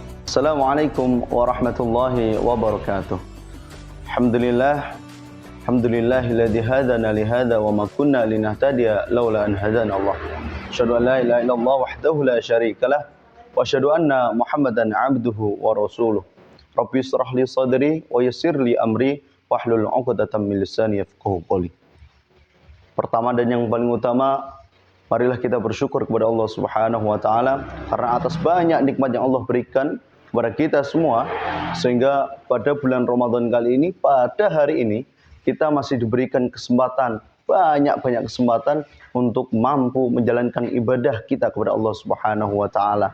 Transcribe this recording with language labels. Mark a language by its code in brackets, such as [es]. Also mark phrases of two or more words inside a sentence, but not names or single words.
[ar] السلام عليكم ورحمة الله وبركاته. الحمد لله، الحمد لله الذي هدانا لهذا وما كنا لنهتدي لولا أن هدانا الله. أشهد أن لا إله إلا الله وحده لا شريك له وأشهد أن محمدا عبده ورسوله. رب اشرح لي صدري ويسر لي أمري واحلل عقدة من لساني يفقهوا قولي. [id] Pertama dan yang paling utama, marilah kita bersyukur kepada Allah [ar] سبحانه وتعالى [id] karena atas banyak nikmat yang Allah berikan kepada kita semua, sehingga pada bulan Ramadan kali ini, pada hari ini, kita masih diberikan kesempatan, banyak-banyak kesempatan untuk mampu menjalankan ibadah kita kepada Allah [ar] سبحانه وتعالى.